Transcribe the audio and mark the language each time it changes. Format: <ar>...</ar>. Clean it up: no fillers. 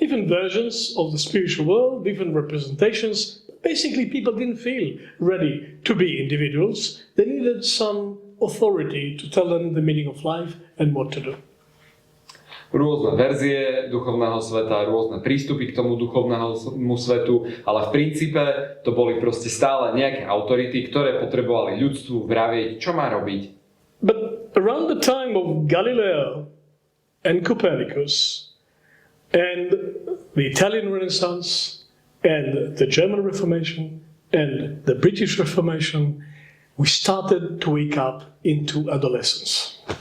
<en>Different versions of the spiritual world, different representations. Basically, people didn't feel ready to be individuals. They needed some authority to tell them the meaning of life and what to do.</en> <sk>Rôzne verzie duchovného sveta, rôzne prístupy k tomu duchovnému svetu, ale v princípe to boli proste stále nejaké autority, ktoré potrebovali ľudstvu vravieť, čo má robiť.</sk> <en>But around the time of Galileo and Copernicus and the Italian Renaissance and the German Reformation and the British Reformation, we started to wake up into adolescence.</en>